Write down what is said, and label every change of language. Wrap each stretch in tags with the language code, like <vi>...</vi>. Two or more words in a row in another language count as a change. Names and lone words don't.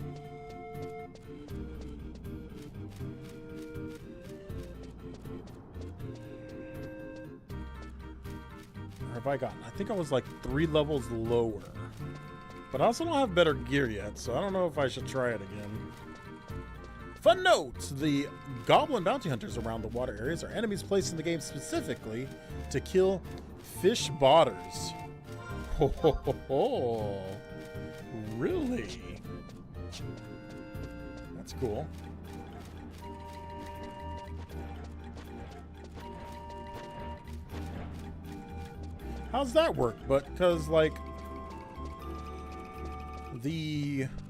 <en>Or have I gotten? I think I was like 3 levels lower. But I also don't have better gear yet, so I don't know if I should try it again. Fun note! The goblin bounty hunters around the water areas are enemies placed in the game specifically to kill fish botters. Ho ho ho ho! Really? That's cool. How's that work? But because, like, the...</en>